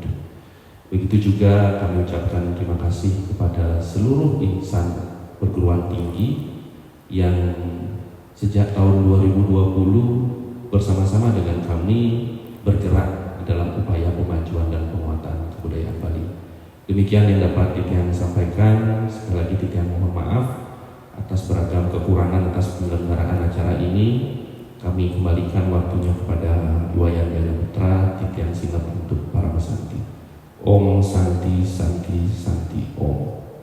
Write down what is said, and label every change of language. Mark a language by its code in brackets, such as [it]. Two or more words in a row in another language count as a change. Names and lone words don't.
[id] Begitu juga kami ucapkan terima kasih kepada seluruh insan perguruan tinggi yang sejak tahun 2020 bersama-sama dengan kami bergerak dalam upaya pemajuan dan penguatan kebudayaan Bali. Demikian yang dapat Titian sampaikan. Sekali lagi Titian mohon maaf atas beragam kekurangan atas penyelenggaraan acara ini. Kami kembalikan waktunya kepada Iwayan Jana Putra, Titian Sinap untuk para pesanti. [sa] Om Santi Santi Santi Om.